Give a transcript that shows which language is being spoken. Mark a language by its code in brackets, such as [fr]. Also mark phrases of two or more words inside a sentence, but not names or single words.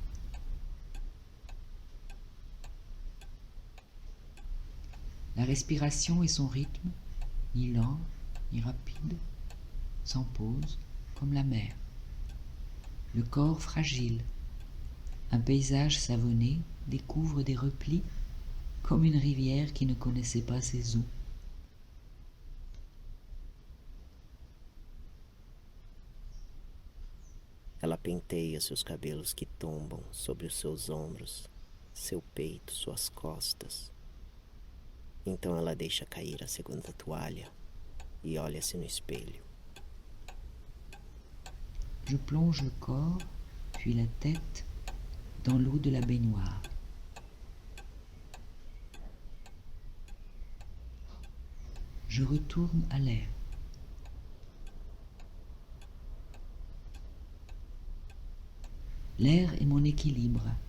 [fr] La respiration et son rythme, ni lent, ni rapide, sans pause, comme la mer. Le corps fragile, un paysage savonné découvre des replis comme une rivière qui ne connaissait pas ses eaux. [pt] Ela penteia seus cabelos que tombam sobre os seus ombros, seu peito, suas costas. Então ela deixa cair a segunda toalha e olha-se no espelho. [fr] Je plonge le corps, puis la tête, dans l'eau de la baignoire. Je retourne à l'air. L'air est mon équilibre.